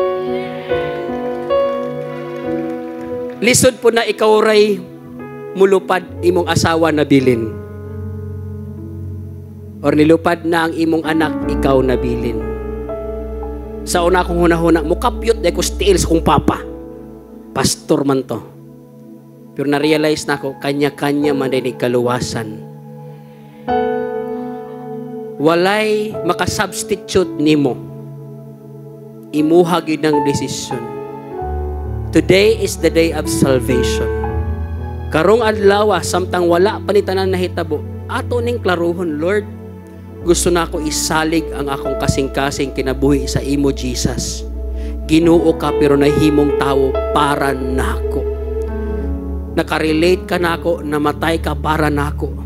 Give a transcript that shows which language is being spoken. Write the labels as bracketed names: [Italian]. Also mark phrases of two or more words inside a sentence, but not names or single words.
[Cebuano] Lisod po na ikaw ray mulupad imong asawa na bilin. Or nilupad na ang imong anak, ikaw na bilin. Sa una kong hunahuna, mukapyot de ko stiil sa kong papa. Pastor man to. Pero na-realize na ako, kanya-kanya man din kaluwasan. Walay makasubstitute nimo imuha gid ng desisyon. [English] Today is the day of salvation. [Cebuano] Karong adlaw samtang wala pa ni tanan nahitabo, ato ning klaruhon, Lord, gusto na ako isalig ang akong kasing-kasing kinabuhi sa imo, Jesus. Ginoo ka pero nahimong tao para nako. Nakarelate ka nako, namatay ka para nako.